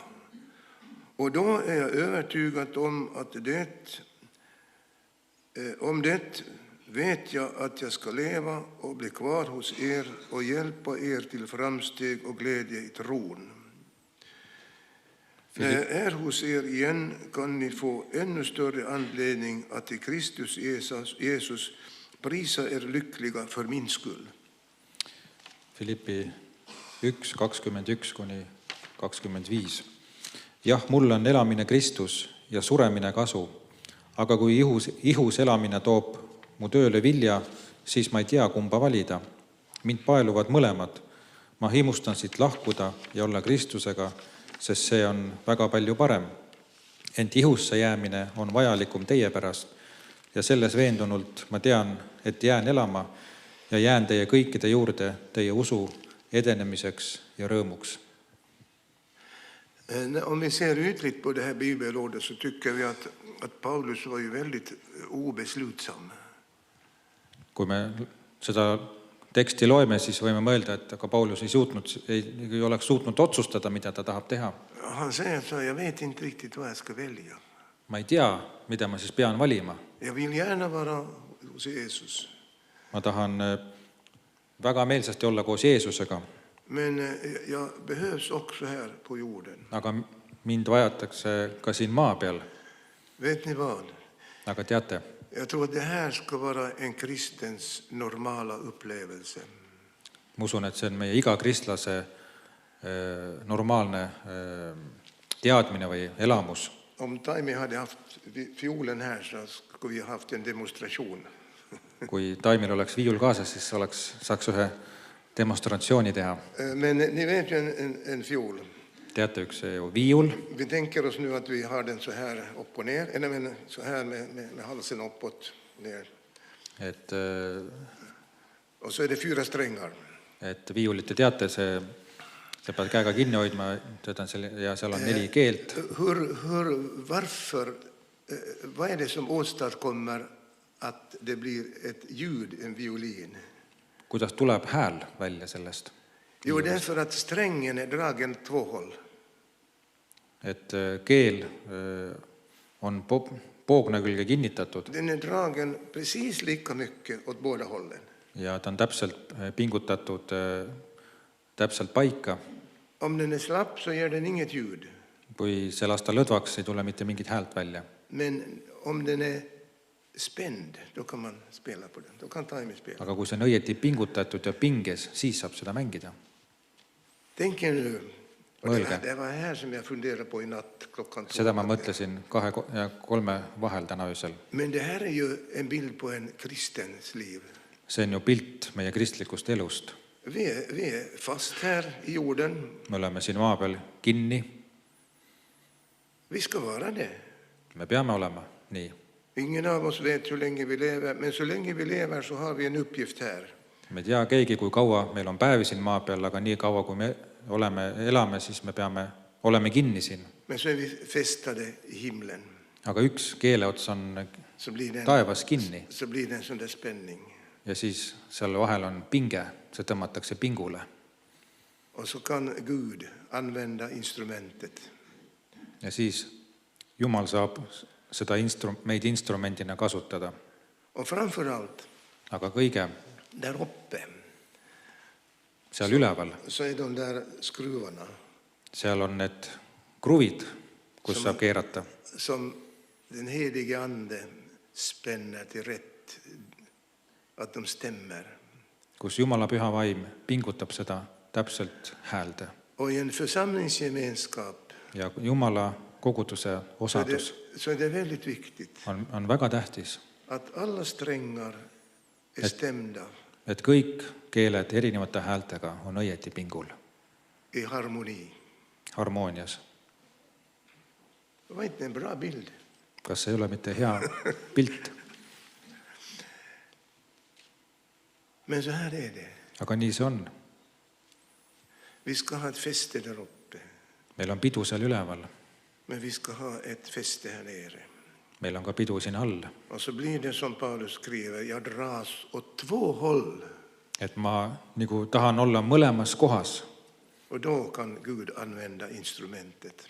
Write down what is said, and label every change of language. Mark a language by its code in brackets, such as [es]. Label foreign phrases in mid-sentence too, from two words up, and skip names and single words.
[sv] Och då är jag övertygad om att om det vet jag att jag ska leva och bli kvar hos er och hjälpa er till framsteg och glädje i tron. När jag är hos er igen kan ni få ännu större anledning att i Kristus Jesus prisa er lyckliga för min skull. [et] Filippi 1, 21-25. Jah, mul on elamine Kristus ja suremine kasu, aga kui ihus elamine toob mu tööle vilja, siis ma ei tea, kumba valida. Mind paeluvad mõlemad. Ma himustan siit lahkuda ja olla Kristusega, sest see on väga palju parem. Ent ihusse jäämine on vajalikum teie pärast ja selles veendunult ma tean, et jään elama ja jään teie kõikide juurde teie usu edenemiseks ja rõõmuks. [sv] Om vi ser ytligt på det här bibelordet så tycker vi att Paulus var ju väldigt obeslutsam. [et] Kui me seda teksti loeme, siis võime mõelda, et aga Paulus ei oleks suutnud otsustada, mida ta tahab teha. [sv] Han säger så, jag vet inte riktigt vad jag ska välja. [et] Ma ei tea, mida ma siis pean valima. [sv] Jag vill gärna vara hos Jesus. [et] Ma tahan väga meelsasti olla koos Jeesusega. [sv] Men jag behövs också här på jorden. [et] Aga mind vajatakse ka siin maa peal. [sv] Vet ni vad? [et] Aga teate, [sv] Jag tror att det här ska vara en kristens normala upplevelse. [et] ma usun, et see on meie iga kristlase normaalne teadmine või elamus. [sv] Om Taimi hade haft fiolen här så skulle vi haft en demonstration. [et] Kui Taimil oleks viiul kaasas, siis saaks ühe demonstratsiooni teha. [sv] Men ni vet ju en fiol. [et] Teate, üks viiul. [sv] Vi tänker oss nu att vi har den så här upp och ner, eller så här med halsen uppåt, ner. Och så är det 4 strängar. [et] Et viiulit te teate, see pead käega kinni hoidma ja seal on 4 keelt. [sv] Varför, vad är det som åstadkommer att det blir ett ljud, en violin? [et] Kuidas tuleb hääl välja sellest? [sv] Jo, det är för att strängen är dragen 2 håll. [et] Et keel on poogna külge kinnitatud. [sv] Den är dragen precis lika mycket åt båda hållen. [et] Ja ta on täpselt pingutatud täpselt paika. [sv] Om den är slapp så ger den inget ljud. [et] Kui see lasta lõdvaks, ei tule mitte mingit häält välja. [sv] Men om den är spänd, då kan man spela på den. Då kan Taimi spela. [et] Aga kui see on õieti pingutatud ja pinges, siis saab seda mängida. [sv] Tänk nu. Det var här som jag funderade på i natt klockan 2. [et] Seda ma mõtlesin 2 ja 3 vahel täna öösel. [sv] Men det här är ju en bild på en kristens liv. [et] See on ju pilt meie kristlikust elust. [sv] Vi är fast här i jorden. [et] Me oleme siin maa peal kinni. [sv] Vi ska vara det. [et] Me peame olema nii. [sv] Ingen av oss vet hur länge vi lever, men så länge vi lever så har vi en uppgift här. [et] Me tea keegi, kui kaua meil on päevi siin maa peal, aga nii kaua, kui me elame, siis me oleme kinni siin. [sv] Men så är vi fästade i himlen. [et] Aga üks keeleots on taevas kinni. [sv] Så blir det en sån där spänning. [et] ja siis seal vahel on pinge, see tõmmatakse pingule. [sv] Och så kan Gud använda instrumentet. [et] Ja siis Jumal saab seda meid instrumendina kasutada. [sv] Och framförallt, [et] Aga kõige [sv] där uppe, [et] seal üleval, [sv] så är de där skruvarna [et] seal on need kruvid, kus saab keerata, [sv] som den helige Ande spänner till rätt, att de stämmer. [et] kus Jumala püha vaim pingutab seda täpselt häälde. [sv] Och i en församlingsgemenskap [et] Ja Jumala koguduse osadus [sv] så är det väldigt viktigt [et] on väga tähtis, [sv] att alla strängar är stämda [et] et kõik keeled erinevate häältega on õieti pingul, [sv] i harmoni. [et] harmoonias. [sv] Var inte en bra bild? [et] Kas see ei ole mitte hea pilt? [sv] Men så här är det. [et] Aga nii see on. [sv] Vi ska ha ett fäste där uppe, [et] Meil on pidu seal üleval, [sv] men vi ska ha ett fäste här nere. [et] meil on ka pidu siin all. [sv] Och så blir det som Paulus skriver, jag dras åt två håll. [et] Et ma nagu tahan olla mõlemas kohas. [sv] Och då kan Gud använda instrumentet.